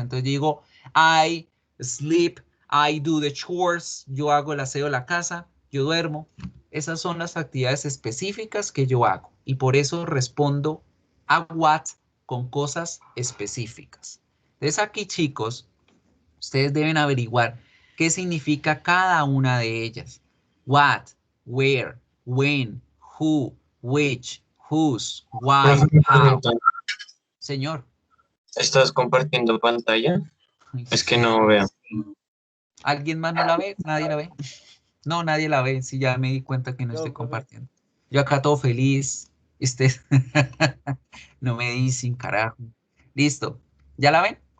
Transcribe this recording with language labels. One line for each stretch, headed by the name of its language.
Spanish: Entonces digo,
English: I sleep, I do the chores,
Spanish: yo hago el aseo de la casa, yo duermo. Esas son las actividades específicas que yo hago y por eso respondo a what con cosas específicas. Entonces aquí, chicos, ustedes deben averiguar qué significa cada una de ellas.
English: What, where, when, who, which, whose, why, how.
Spanish: Señor. ¿Estás compartiendo pantalla? Es que no veo. ¿Alguien más no la ve? ¿Nadie la ve? No, nadie la ve. Sí, ya me di cuenta que no estoy compartiendo. Yo acá todo feliz. Usted no me dicen, carajo. Listo. ¿Ya la ven?